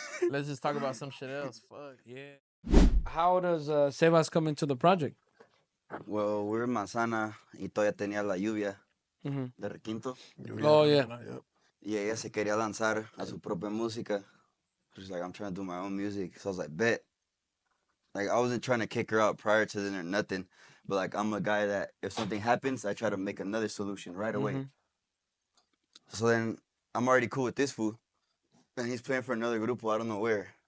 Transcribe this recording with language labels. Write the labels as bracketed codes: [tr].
[en] Let's just talk about some shit else. Fuck. Yeah. How does Sebas come into the project? [es] Well, we're in Manzana y todavía tenía la lluvia Mhm. de Requinto. [en] Oh yeah. [es] Y ella se quería lanzar a su propia música. [en] She's like, I'm trying to do my own music. So I was like, bet. Like, I wasn't trying to kick her out prior to then or nothing. But, like, I'm a guy that if something happens, I try to make another solution right away. Mhm. So then I'm already cool with this fool. And he's playing for another grupo. I don't know where.